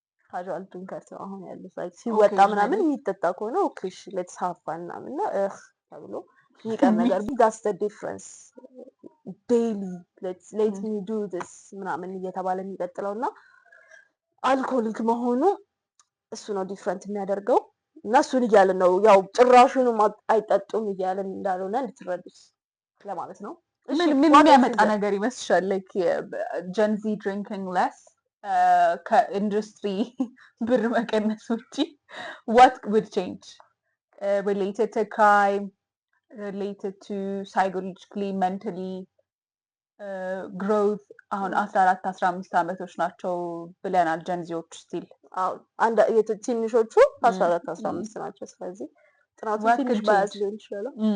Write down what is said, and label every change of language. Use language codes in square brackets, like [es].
[en] ካዥዋል ድሪንከርስ [am] ነው አሁን ያሉት። ላይክ ሲወጣ ምናምን የሚጠጣ ከሆነ [en] ኦኬ ሌትስ ሃቭ ፋን [am] ምናምን ተብሎ የሚቀር ነገር [en] that's the difference daily let me do this [am] ምናምን እየተባለ የሚቀጥለው እና አልኮሊክ መሆኑ እሱ ነው ዲፍረንት የሚያደርገው እና እሱን እያልን ነው ያው ጭራሹንም አይጠጡም እያልን እንዳልሆነ እንድትረዱት ለማለት ነው። ምን የሚያመጣ ነገር ይመስልሻል? [en] ላይክ ጀንዚ ድሪንኪንግ ለስ [am] ከኢንዱስትሪ ብር መቀነስ ውጪ [en] what would change related to crime, related to psychologically, mentally growth? [am] አሁን 14-15 ዓመቶች ናቸው ብለናል ጀንዚዎች ስቲል አንድ ትንሾቹ 14-15 ናቸው። ስለዚህ ጥናቱ ትንሽ ባያዝ ሊሆን ይችላል።